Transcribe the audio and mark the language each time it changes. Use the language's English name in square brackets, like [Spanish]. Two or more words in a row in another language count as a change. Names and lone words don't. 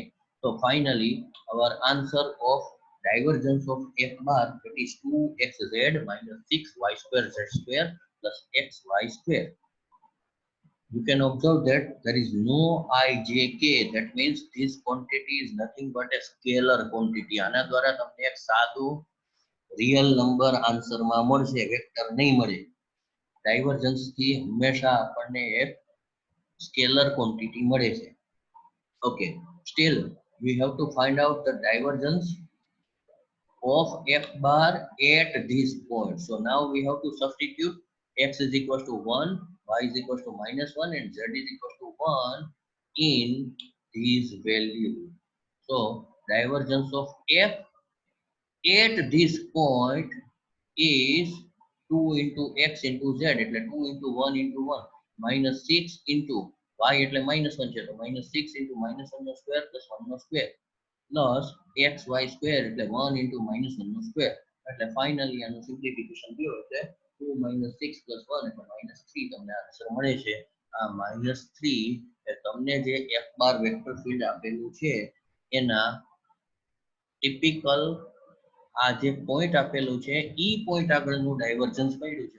[English] So finally, our answer of divergence of f bar, that is 2xz minus 6y square z square plus xy square. You can observe that there is no ijk. That means this quantity is nothing but a scalar quantity. [Gujarati] આના દ્વારા તમને એક સાદું [English] real number [Gujarati] આન્સરમાં મળશે, વેક્ટર નહીં મળે. ડાયવર્જન્સ થી હંમેશા આપણને એક [English] scalar quantity [Gujarati] મળે છે. [English] Okay, still we have to find out the divergence of f bar at this point. So now we have to substitute x is equal to 1, y is equal to minus 1 and z is equal to 1 in this value. So divergence of f at this point is 2 into x into z, એટલે 2 into 1 into 1 minus 6 into y એટલે minus 1 [Gujarati] છે, તો [English] minus 6 into minus 1 નો square plus 1 નો square plus xy square એટલે 1 into minus 1 નો square. [Gujarati] એટલે finally આનું simplification થયો એટલે [English] 2 minus 6 plus 1 [Gujarati] એટલે minus 3 તમને આન્સર મળે છે. આ minus 3 એ તમને જે [English] f bar vector field [Gujarati] આપેલું છે એના ટિપિકલ આ જે પોઈન્ટ આપેલું છે ઈ પોઈન્ટ આગળનું ડાયવર્જન્સ મળ્યું છે.